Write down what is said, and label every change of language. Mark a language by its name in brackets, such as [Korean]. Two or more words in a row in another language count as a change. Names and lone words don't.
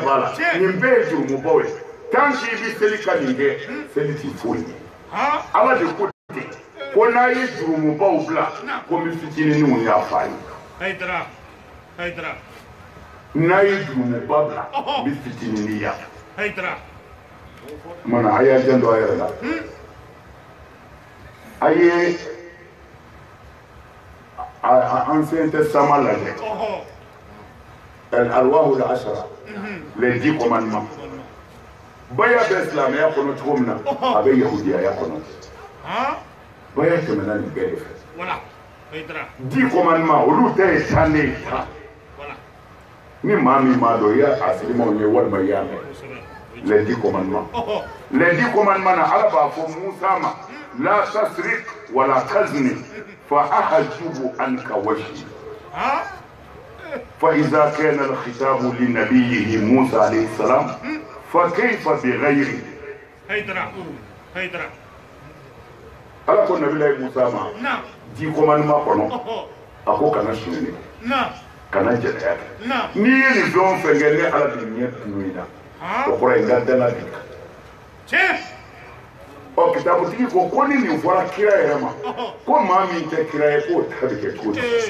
[Bambara] b'a la nin bɛɛ ye jurumu baw ye [French] tant que [Bambara] i bɛ seli ka nin kɛ seli ti foyi ye ala de ko ten ko n'a ye jurumu baw bila ko n bɛ fitininw y'a fa ye n'a ye jurumu ba bila n bɛ fitinin y'a mana a y'a jan dɔ a yɛrɛ la a ye [French] ancien testament [Bambara] lajɛ [Arabic] الأرواح العشرة [French] les 10 commandements [Bambara] baya bɛ silamɛya kɔnɔ cogo min na a bɛ yahudiyaya kɔnɔ baya tɛmɛna nin bɛɛ de fɛ 10 commandements olu tɛ ye tan de ye tan ni maa min m'a dɔn i y'a asilimaw ye walima i y'a mɛn [French] les 10 commandements les 10 commandements [Bambara] na ala b'a fɔ Musa ma [Arabic] لا تسرق ولا تزن فأحجب عنك وجهي فإذا كان الخطاب لنبيه موسى عليه السلام فكيف بغيره [Bambara] ala ko nabilahi Musa ma 10 commandements kɔnɔ a ko kana suni kana jɛnɛya kɛ n'i ye nin fɛn o fɛn kɛ ne ala bɛ ɲɛ tunu i la o kɔrɔ ye n ka danga b'i kan ɔ kitabutigi ko ni nin fɔra kira yɛrɛ ma ko maa min tɛ kira ye k'o ta bɛ kɛ cogo di